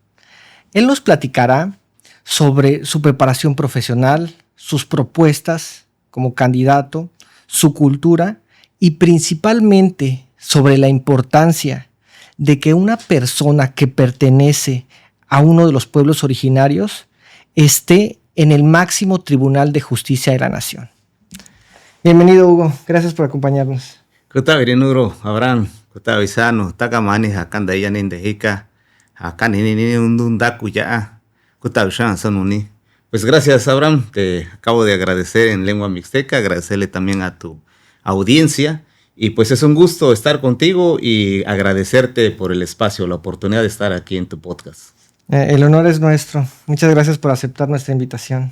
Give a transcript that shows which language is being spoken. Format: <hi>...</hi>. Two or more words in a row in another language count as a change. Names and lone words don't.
<es>Él nos platicará sobre su preparación profesional, sus propuestas como candidato, su cultura y principalmente sobre la importancia de que una persona que pertenece a uno de los pueblos originarios esté en el máximo tribunal de justicia de la nación. Bienvenido, Hugo. Gracias por acompañarnos.</es> <mix>Kuta virinuro Abraham, kuta visano, takamani hakanda yanin dejica, hakanini undundaku ya, kuta vishan sanuni.</mix> <es>Pues gracias, Abraham. Te acabo de agradecer en lengua mixteca, agradecerle también a tu audiencia. Y pues es un gusto estar contigo y agradecerte por el espacio, la oportunidad de estar aquí en tu podcast. El honor es nuestro. Muchas gracias por aceptar nuestra invitación.</es>